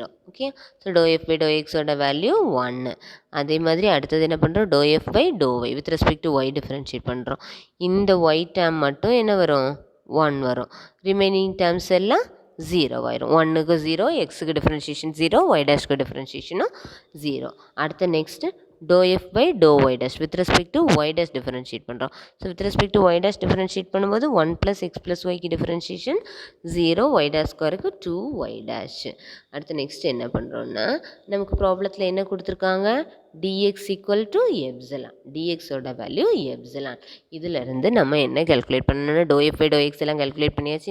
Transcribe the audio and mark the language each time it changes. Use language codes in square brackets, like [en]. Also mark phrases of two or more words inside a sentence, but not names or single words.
[en] okay, so dou f by dou x ஓட வேல்யூ 1. [ta] அதே மாதிரி அடுத்தது என்ன பண்ணுறோம், [en] dou f by dou y with respect to y differentiate பண்ணுறோம். [ta] இந்த y டேர்ம் மட்டும் என்ன வரும், 1 வரும். [en] remaining terms [ta] எல்லாம் 0 ஆயிரும். 1க்கு 0, எக்ஸுக்கு டிஃபரன்ஷியேஷன் 0, y டேஷ்க்கு டிஃபரன்ஷியேஷனும் 0. [en] அடுத்து நெக்ஸ்ட்டு dou f by dou y dash with respect to y dash differentiate பண்ணுறோம். ஸோ with respect to y dash differentiate பண்ணும்போது 1 plus x plus yக்கு differentiation 0, y dash ஸ்கொயருக்கு 2y dash. [ta] அடுத்து நெக்ஸ்ட் என்ன பண்ணுறோன்னா, நமக்கு ப்ராப்ளத்தில் என்ன கொடுத்துருக்காங்க, [en] dx equal to epsilon, dx [ta] ஓட [en] value epsilon. [ta] இதிலிருந்து நம்ம என்ன கால்குலேட் பண்ணணும்னா [en] dou f by dou x [ta] எல்லாம் கால்குலேட் பண்ணியாச்சு.